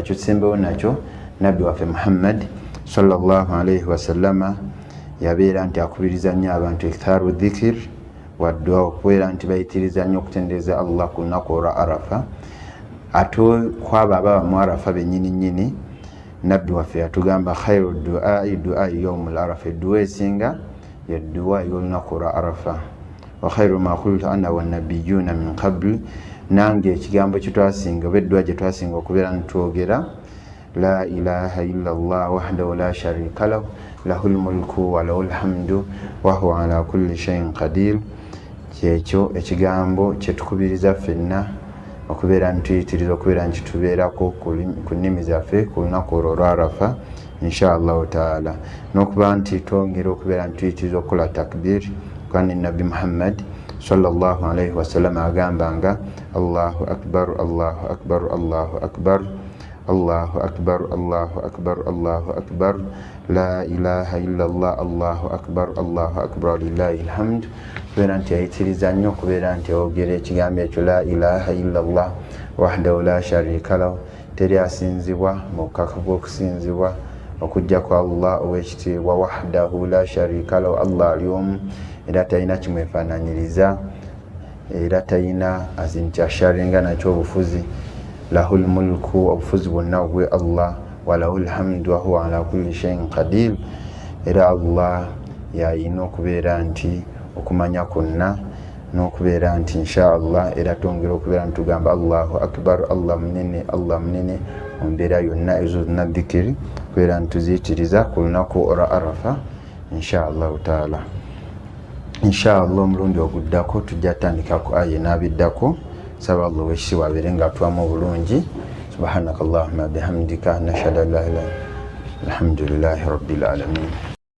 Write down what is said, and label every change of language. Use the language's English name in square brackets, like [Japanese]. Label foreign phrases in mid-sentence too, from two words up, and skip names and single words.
[Ganda] Kyo kisembewo nakyo nabbi waffe Muhammad sallallahu alayhi wasallama yabeera nti akubiriza nnyo abantu [Arabic] إكثار ذكر ودعاء, [Ganda] okubeera nti bayitiriza nnyo okutendereza Allah ku lunaku olwa arafa. Ate kwabo ababa mu arafa bennyini nabbi waffe yatugamba [Arabic] خير دعاء يوم عرفة, [Ganda] edduwa esinga yedduwa y'olunaku olwa arafa. [Arabic] وخير ما قلت أنا والنبيون من قبلي, [Ganda] nange ekigambo kyetwasinga oba edduwa gye twasinga okubeera nitwogera [Arabic] لا إله إلا الله وحده لا شريك له له الملك وله الحمد وهو على كل شيء قدير. [Ganda] Kyekyo ekigambo kyetukubiriza ffenna okubeera ntuyitiriza okubeera nti tubeerako ku nnimi zaffe ku lunaku olwo lwa arafa [Arabic] إن شاء الله تعالى, [Ganda] n'okuba nti twongera okubeera ntuyitiriza okukola takbir, kwani nabbi Muhammad [Arabic] صلى الله عليه وسلم agambanga الله أكبر الله أكبر الله أكبر الله أكبر الله أكبر الله أكبر لا إله إلا الله الله أكبر الله أكبر لله الحمد. [Ganda] Kubeera nti ayitiriza nnyo kubeera nti oyogera ekigambo ekyo [Arabic] لا إله إلا الله وحده لا شريك له, [Ganda] teri asinzibwa mu bukakafu bw'okusinzibwa okujja kwa Allah ow'ekitiibwa, [Arabic] وحده لا شريك له, [Ganda] Allah ali omu era talina kimwefaananyiriza era talina azinti asharenga nakyo obufuzi. [Arabic] له الملك, [Ganda] obufuzi bwonna obwe Allah, [Arabic] وله الحمد وهو على كل شيء قدير. [Ganda] Era Allah yayina okubeera nti okumanya kwonna n'okubeera nti [Arabic] إن شاء الله, [Ganda] era twongera okubeera nti tugamba [Arabic] الله أكبر, [Ganda] Allah munene, Allah munene mu mbeera yonna ezo zonna dhikiri kubeera nti tuziyitiriza ku lunaku olwa Arafa [Arabic] إن شاء الله تعالى. إن شاء الله [Ganda] omulundi oguddako tujja tandika ku aya enaabiddako. Saba Allah w'ekitiibwa abeere nga atuwamu obulungi. [Arabic] سبحانك اللهم بحمدك نشهد أن لا إله إلا أنت الحمد لله رب العالمين.